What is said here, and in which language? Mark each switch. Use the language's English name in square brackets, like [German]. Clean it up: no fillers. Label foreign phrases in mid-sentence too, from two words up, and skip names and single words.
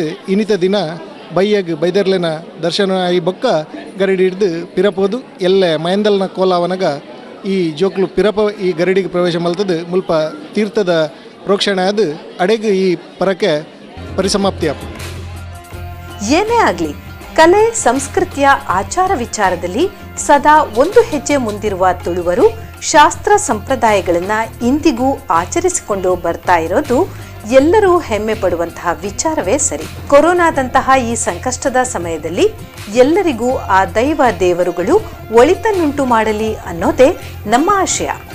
[Tulu] ಇನ್ನಿತ ದಿನ ಬೈದರ್ಲೆನ ದರ್ಶನ ಆಗಿ ಬೊಕ್ಕ ಗರಡಿ ಹಿಡ್ದು ಪಿರಪೋದು ಎಲ್ಲೆ ಮಯಂದಲ್ನ ಕೋಲಾವನಗ ಈ ಜೋಕ್ಲು ಪಿರಪ ಈ ಗರಡಿಗೆ ಪ್ರವೇಶ ಮಲ್ತದು. ಮುಲ್ಪ ತೀರ್ಥದ ಪ್ರೋಕ್ಷಣೆ ಅದು ಅಡೆಗೆ ಈ ಪರಕೆ ಪರಿಸಮಾಪ್ತಿ ಆಪ. [Kannada] ಏನೇ ಆಗಲಿ, ಕಲೆ ಸಂಸ್ಕೃತಿಯ ಆಚಾರ ವಿಚಾರದಲ್ಲಿ ಸದಾ ಒಂದು ಹೆಜ್ಜೆ ಮುಂದಿರುವ ತುಳುವರು ಶಾಸ್ತ್ರ ಸಂಪ್ರದಾಯಗಳನ್ನ ಇಂದಿಗೂ ಆಚರಿಸಿಕೊಂಡು ಬರ್ತಾ ಇರೋದು ಎಲ್ಲರೂ ಹೆಮ್ಮೆ ಪಡುವಂತಹ ವಿಚಾರವೇ ಸರಿ. ಕೊರೋನಾದಂತಹ ಈ ಸಂಕಷ್ಟದ ಸಮಯದಲ್ಲಿ ಎಲ್ಲರಿಗೂ ಆ ದೈವ ದೇವರುಗಳು ಒಳಿತನ್ನುಂಟು ಮಾಡಲಿ ಅನ್ನೋದೇ ನಮ್ಮ ಆಶಯ.